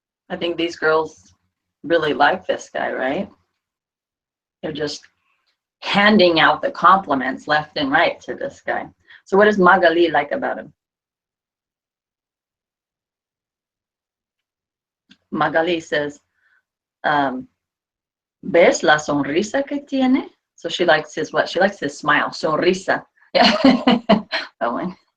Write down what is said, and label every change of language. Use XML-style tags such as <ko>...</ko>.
<en>I think these girls really like this guy, right? They're just handing out the compliments left and right to this guy. So what does Magali like about him? Magali says,</en> <es>¿ves la sonrisa que tiene?</es> <en>So she likes his what? She likes his smile. Sonrisa. Yeah. That one.</en>